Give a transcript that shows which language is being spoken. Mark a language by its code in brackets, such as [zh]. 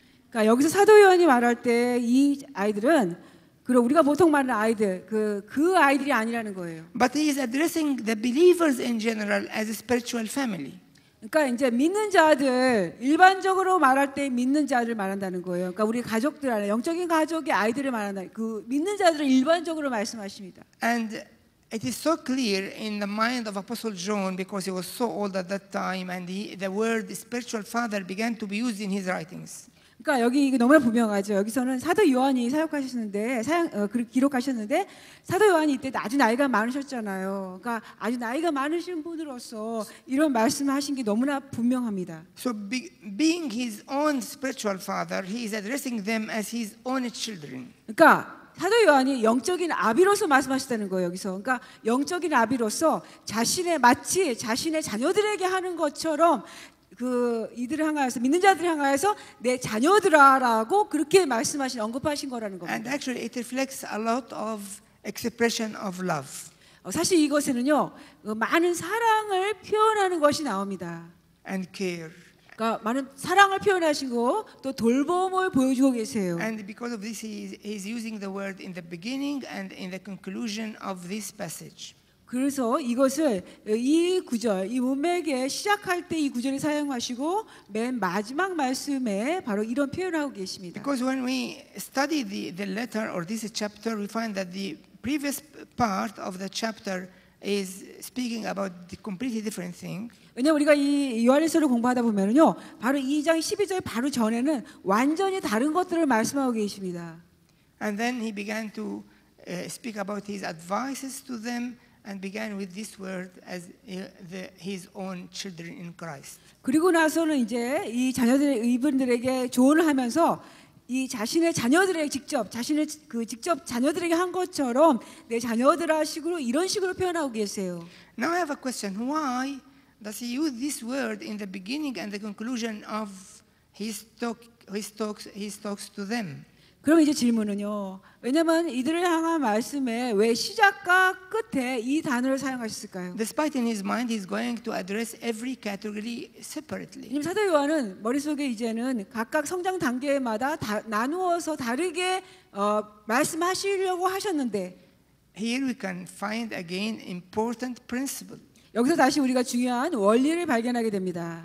[ko] 그러니까 여기서 사도 요한이 말할 때 이 아이들은 그리고 우리가 보통 말하는 아이들 그 아이들이 아니라는 거예요. [en] But he is addressing the believers in general as a spiritual family. [ko] 그러니까 이제 믿는 자들 일반적으로 말할 때 믿는 자들 말한다는 거예요. 그러니까 우리 가족들 안에 영적인 가족의 아이들을 말한다. 그 믿는 자들을 일반적으로 말씀하십니다. [en] And it is so clear in the mind of Apostle John because he was so old at that time, and the word spiritual father began to be used in his writings. [ko] 그러니까 여기 이게 너무나 분명하죠. 여기서는 사도 요한이 사역하셨는데 기록하셨는데 사도 요한이 이때 아주 나이가 많으셨잖아요. 그러니까 아주 나이가 많으신 분으로서 이런 말씀하신 게 너무나 분명합니다. [en] So being his own spiritual father, he is addressing them as his own children. [ko] 그러니까 사도 요한이 영적인 아비로서 말씀하셨다는 거예요. 여기서. 그러니까 영적인 아비로서 마치 자신의 자녀들에게 하는 것처럼 그 이들을 향하여서 믿는 자들을 향하여서 내 자녀들아라고 그렇게 말씀하신 언급하신 거라는 겁니다. [en] And actually it reflects a lot of expression of love. [ko] 사실 이것에는요 많은 사랑을 표현하는 것이 나옵니다. [en] And care. [ko] 그러니까 많은 사랑을 표현하시고 또 돌봄을 보여주고 계세요. [en] And because of this, he is using the word in the beginning and in the conclusion of this passage. [ko] 그래서 이것을 이 구절, 이 문맥에 시작할 때 이 구절을 사용하시고 맨 마지막 말씀에 바로 이런 표현을 하고 계십니다. [en] Because when we study the letter or this chapter, we find that the previous part of the chapter is speaking about the completely different thing. [ko] 왜냐하면 우리가 이 요한일서를 공부하다 보면은요, 바로 2장 12절 바로 전에는 완전히 다른 것들을 말씀하고 계십니다. [en] And then he began to speak about his advices to them. And began with this word as his own children in Christ. [ko] 그리고 나서는 이제 이 이분들에게 조언을 하면서 이 자신의 자녀들에게 직접 자녀들에게 한 것처럼 내 자녀들아 식으로 이런 식으로 표현하고 계세요. [en] Now I have a question. Why does he use this word in the beginning and the conclusion of his talks to them? [ko] 그럼 이제 질문은요. 왜냐하면 이들을 향한 말씀에 왜 시작과 끝에 이 단어를 사용하셨을까요? [en] Despite in his mind, he's going to address every category separately. [ko] 사도 요한은 머릿속에 이제는 각각 성장 단계마다 나누어서 다르게 말씀하시려고 하셨는데 [en] Here we can find again important principle. [ko] 여기서 다시 우리가 중요한 원리를 발견하게 됩니다.